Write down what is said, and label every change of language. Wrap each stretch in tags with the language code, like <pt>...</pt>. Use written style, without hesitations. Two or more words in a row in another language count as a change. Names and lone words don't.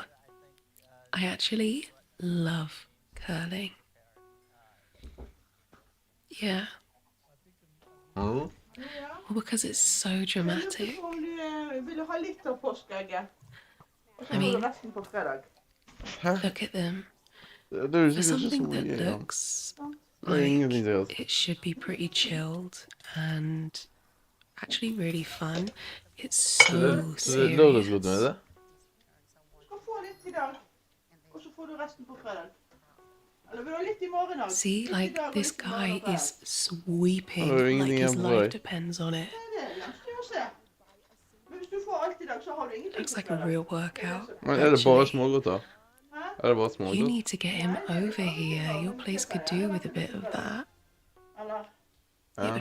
<en>I actually love curling. Yeah. Oh. Well, because it's so dramatic. I mean, look at them.</en> <sv>Du är</sv> <en>For</en> <no>sikkert ikke så</no> <en>something that</en> <no>mye igjen.</no> <en>looks</en> <no>Det er ingenting</no> <en>like</en> <no>seriøst.</no> <en>it should be pretty chilled and actually really fun, it's</en> <no>Så det</no> <en>so</en> <no>så det er lørdagsgodteri,</no> <en>serious.</en> <no>det?</no> <en>See, like this guy is sweeping</en> <no>Hallo,</no> <en>like</en> <no>ingenting</no> <en>his</en> <no>igjen på</no> <en>life</en> <no>deg.</no> <en>depends on it. Looks like a real workout.</en> <no>Men er det bare</no> <en>Actually,</en> <no>smågodter? Er det bare</no> <en>you</en> <no>smågodt?</no> <en>need to get him over here. Your place could do with a bit of that. It</en> <no>Ja.</no>